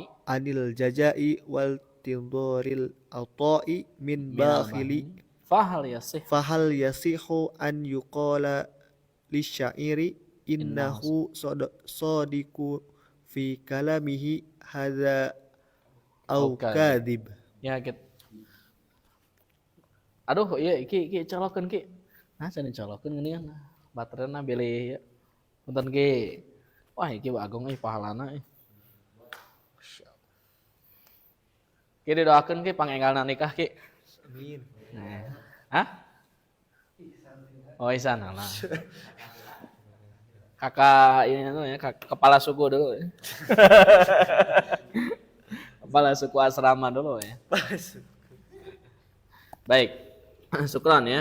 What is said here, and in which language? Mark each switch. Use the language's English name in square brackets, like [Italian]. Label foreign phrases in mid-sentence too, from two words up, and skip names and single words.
[Arabic] والتظاهر العطاء من بخيل فهل يصح أن يقال للشاعر إنه صادق في كلامه هذا أو كاذب. [Indonesian] Ya gitu. [Sundanese] Aduh, iya iki colokeun ki. Nah, cenah colokeun geuningan. Baterena bilih ya. Punten ki. Wah, iki bagong pahalana. Ki didoakeun ki pangenggalna nikah ki. Amin. [Indonesian] Hah? Oh Ihsan lah. Kakak ini tuh ya, kepala suku dulu ya. Kepala suku asrama dulu ya. Baik. Syukran ya.